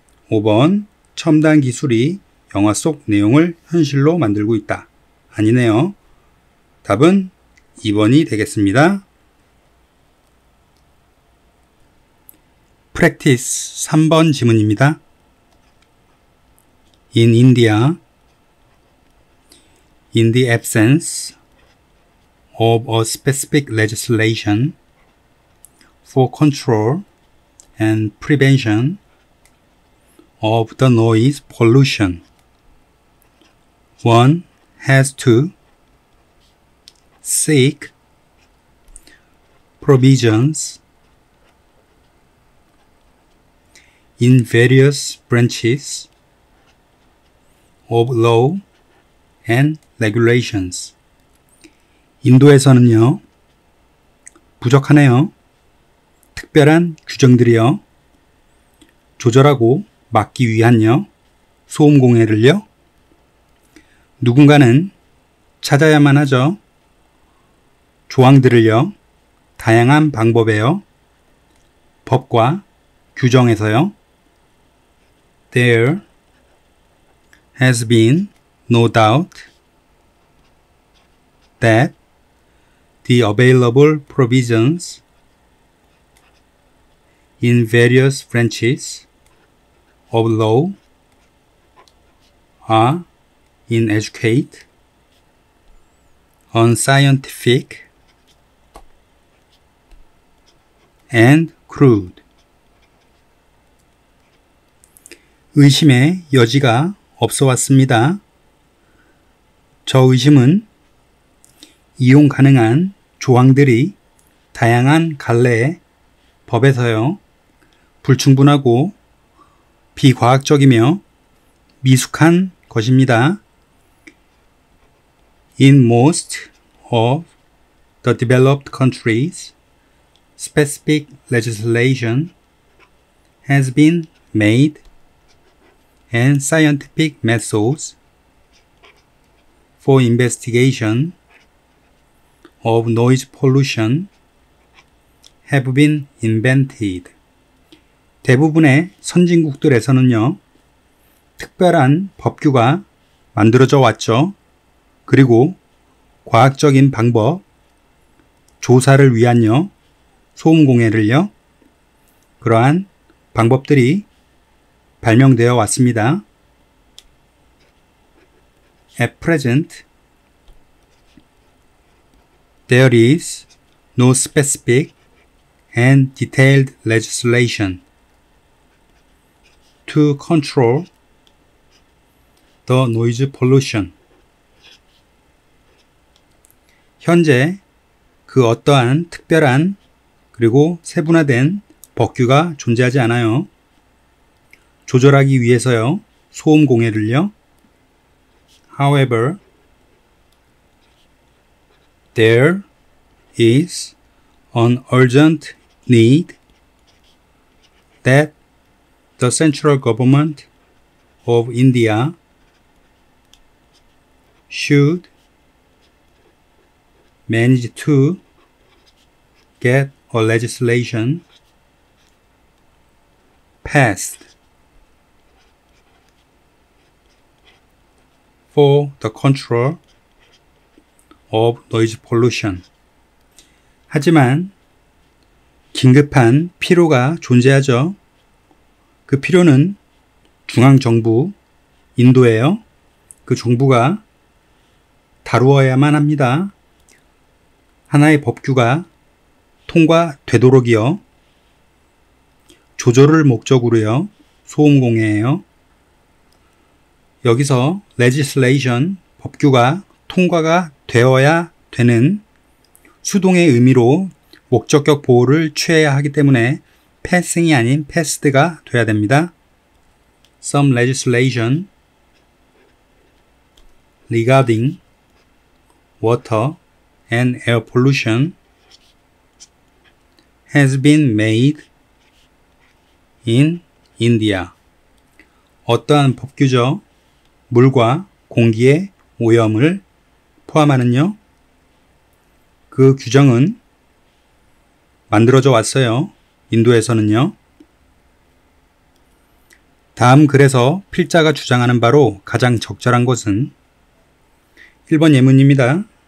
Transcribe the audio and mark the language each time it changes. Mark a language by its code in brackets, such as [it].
[ko] 5번 첨단 기술이 영화 속 내용을 현실로 만들고 있다. 아니네요. 답은 2번이 되겠습니다. 프랙티스 3번 지문입니다. [en] In India, in the absence of a specific legislation for control and prevention of the noise pollution, one has to seek provisions in various branches of law and regulations. [ko] 인도에서는요, 부족하네요. 특별한 규정들이요, 조절하고 막기 위한요, 소음 공해를요, 누군가는 찾아야만 하죠. 조항들을요, 다양한 방법에요, 법과 규정에서요. [en] There has been no doubt that the available provisions in various branches of law are inadequate, unscientific, and crude. [ko] 의심의 여지가 없어 왔습니다. 저 의심은 이용 가능한 조항들이 다양한 갈래의 법에서요, 불충분하고 비과학적이며 미숙한 것입니다. [en] In most of the developed countries, specific legislation has been made and scientific methods for investigation of noise pollution have been invented. [ko] 대부분의 선진국들에서는요, 특별한 법규가 만들어져 왔죠. 그리고 과학적인 방법, 조사를 위한요, 소음 공해를요, 그러한 방법들이 발명되어 왔습니다. [en] At present, there is no specific and detailed legislation to control the noise pollution. [ko] 현재 그 어떠한 특별한 그리고 세분화된 법규가 존재하지 않아요. 조절하기 위해서요. 소음 공해를요. [en] However, there is an urgent need that the central government of India should manage to get a legislation passed for the control of noise pollution. [ko] 하지만 긴급한 필요가 존재하죠. 그 필요는 중앙정부, 인도예요. 그 정부가 다루어야만 합니다. 하나의 법규가 통과되도록이요. 조절을 목적으로요. 소음공해예요. 여기서 legislation, 법규가 통과가 되어야 되는 수동의 의미로 목적격 보호를 취해야 하기 때문에 passing이 아닌 passed가 돼야 됩니다. [en] Some legislation regarding water and air pollution has been made in India. [ko] 어떠한 법규죠? 물과 공기의 오염을 포함하는요. 그 규정은 만들어져 왔어요. 인도에서는요. 다음 글에서 필자가 주장하는 바로 가장 적절한 것은 1번 예문입니다.